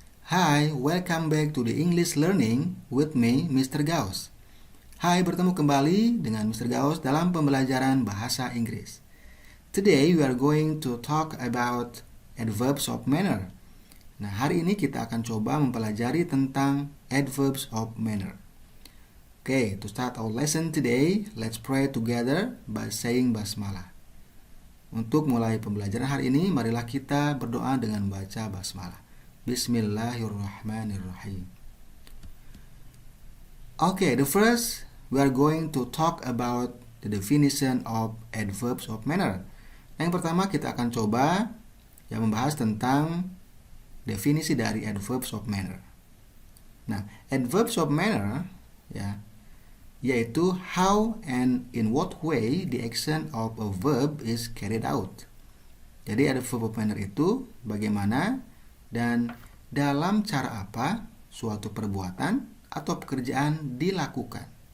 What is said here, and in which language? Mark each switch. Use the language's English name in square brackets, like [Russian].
[English] Hai, welcome back to the English Learning with me, Mr. Gauss. [Indonesian] Hai, bertemu kembali dengan Mr. Gauss dalam pembelajaran bahasa Inggris. [English] Today we are going to talk about adverbs of manner. [Indonesian] Nah, hari ini kita akan coba mempelajari tentang adverbs of manner. [English] Okay, to start our lesson today, let's pray together by saying basmalah. [Indonesian] Untuk mulai pembelajaran hari ini, marilah kita berdoa dengan baca basmalah. [Arabic] Bismillahirrahmanirrahim. [English] Okay, the first we are going to talk about the definition of adverbs of manner. [Indonesian] Yang pertama kita akan coba membahas tentang definisi dari adverbs of manner. [English] Nah, adverbs of manner yaitu how and in what way the action of a verb is carried out. [Indonesian] Jadi adverb of manner itu bagaimana dan dalam cara apa suatu perbuatan atau pekerjaan dilakukan.